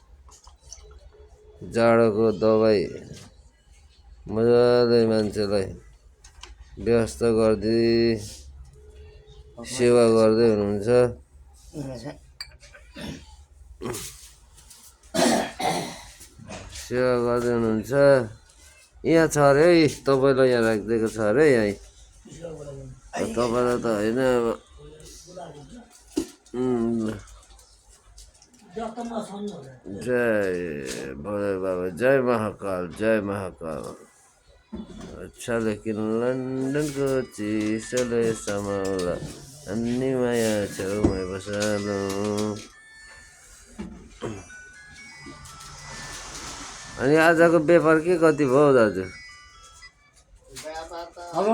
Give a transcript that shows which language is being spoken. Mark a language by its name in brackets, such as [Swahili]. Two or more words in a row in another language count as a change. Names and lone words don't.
[Nepali] जाडोको दबाई मजाले मान्छेलाई व्यवस्था गरिदिई सेवा गर्दै हुनुहुन्छ। सेवा गर्दै हुनुहुन्छ। यहाँ छ अरे है, तपाईँलाई यहाँ राखिदिएको छ अरे यहीँ। तपाईँलाई त होइन अब। जय भोले बाबा, जय महाकाल, जय महाकाल। [Hindi] अच्छा लेकिन [Nepali] लन्डनको चिसोले समाउला अन्नी माया छेउमै बसाल्नु। अनि आजको व्यापार के कति भयो दाजु? [English] हेलो